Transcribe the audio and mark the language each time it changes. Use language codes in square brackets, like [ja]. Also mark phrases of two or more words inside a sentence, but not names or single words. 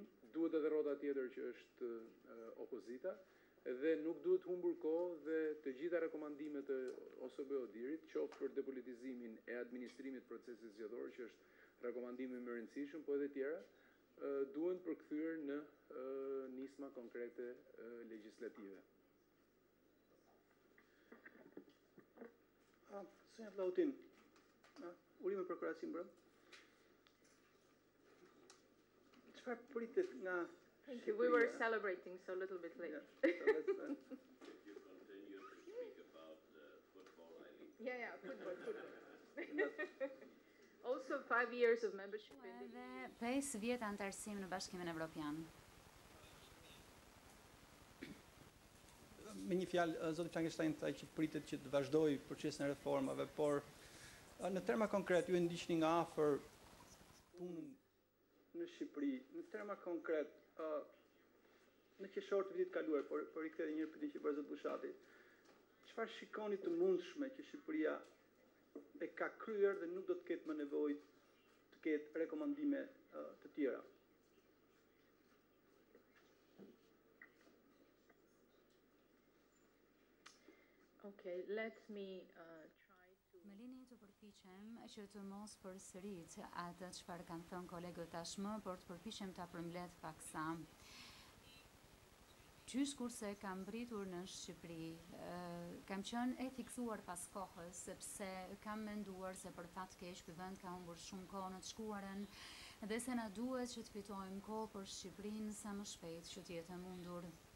[sq] Duhet edhe rrota tjetër që është opozita, dhe nuk duhet humbur kohë dhe të gjitha rekomandimet e OSBE-ODIR-it, qoftë për depolitizimin e administrimit procesit zgjedhor, që është rekomandimi më i rëndësishëm, po edhe tjera, duhen përkthyer në nisma konkrete legjislative. Sonja Vlahutin, urime për krahasim brëm. Çfarë pritet nga [en] Thank you. We were celebrating, so a little bit late. Yeah, so let's, If you continue to speak about football, I leave. Yeah, football. Also 5 years of membership in the [sq] Edhe 5 vjet anëtarësim në Bashkimin Evropian. me një fjalë, zoti Fleckenstein tha që pritet që të vazhdojë procesin e reformave, por në terma konkret, ju e ndiqni nga afër punën në Shqipëri, në terma konkret, në qershor të vitit kaluar, por i kthej një herë pyetjen që bëri zoti Bushati. Çfarë shikoni të mundshme që Shqipëria e ka kryer dhe nuk do të ketë më nevojë të ketë rekomandime të tjera? [en] Okay, let me try to... [sq] Më lini të përpiqem që të mos përsërit atë çfarë kanë thënë kolegët tashmë, por të përpiqem ta përmbledh paksa. Qysh kurse kam mbritur në Shqipëri, kam qenë e fiksuar pas kohës, sepse kam menduar se për fat keq ky vend ka humbur shumë kohë në të shkuarën dhe se na duhet që të fitojmë kohë për Shqipërinë sa më shpejt që të jetë e mundur.